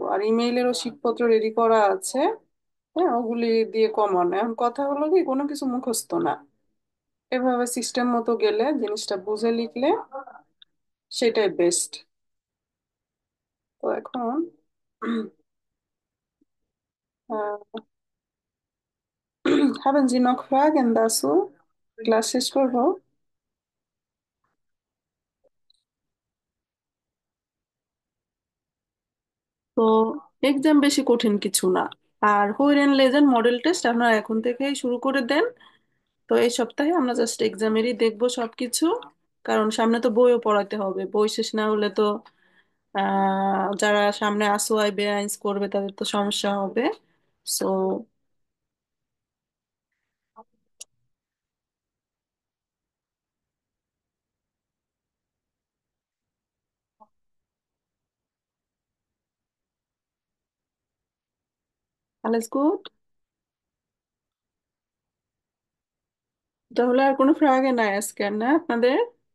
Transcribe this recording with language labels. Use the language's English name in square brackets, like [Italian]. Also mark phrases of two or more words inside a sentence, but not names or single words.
[Bangla] আর ইমেইলেরও শীটপত্র রেডি করা আছে। হ্যাঁ, ওগুলি দিয়ে কমন। এখন কথা হলো কি, কোনো কিছু মুখস্থ না, এভাবে সিস্টেম মতো গেলে জিনিসটা বুঝে লিখলে সেটাই বেস্ট। তো এখন আহ, [German] haben Sie noch Fragen dazu? [Bangla] ক্লাস শেষ করবো। তো এক্সাম বেশি কঠিন কিছু না। আর হোয়াইট লেজেন্ড [English] model test [Bangla] আপনারা এখন থেকেই শুরু করে দেন। তো এই সপ্তাহে আমরা জাস্ট এক্সামেরই দেখবো সবকিছু, কারণ সামনে তো বইও পড়াতে হবে। বই শেষ না হলে তো যারা সামনে আসোয়াই বেআইনস করবে তাদের তো সমস্যা হবে। [German] সো alles gut। [Bangla] তাহলে আর কোনো ফ্রাগে নাই আজকে আর, না আপনাদের?